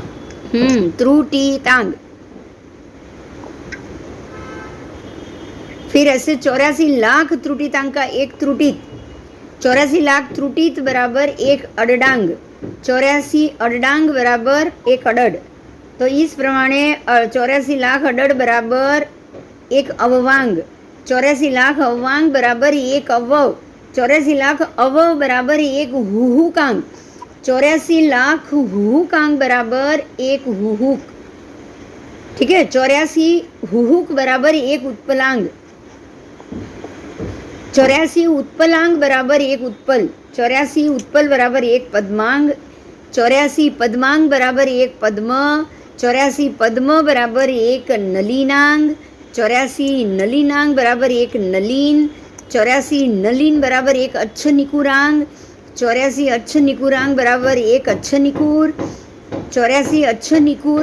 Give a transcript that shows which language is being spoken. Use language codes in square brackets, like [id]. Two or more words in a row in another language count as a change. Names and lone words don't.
[hi] त्रुटितांग। फिर ऐसे 84 लाख त्रुटितांग का एक त्रुटित, 84 लाख त्रुटित बराबर एक अडडांग, 84 अडडांग बराबर एक अडड। तो इस प्रमाणे 84 लाख अडड बराबर एक अववांग, 84 लाख अववांग बराबर एक अवव, 84 लाख अवव बराबर एक हुहुकांग, 84 लाख हुहुकांग बराबर एक हुहुक, ठीक है? 84 हुहुक बराबर एक उत्पलांग, 84 उत्पलांग बराबर एक उत्पल, 84 उत्पल बराबर एक पद्मांग, 84 पद्मांग बराबर एक पद्म, 84 पद्म बराबर एक नलीनांग, 84 नलीनांग बराबर एक नलीन, 84 नलीन बराबर एक अच्छनिकुरांग, 84 अच्छनिकुरांग बराबर एक अच्छनिकुर, 84 अच्छनिकुर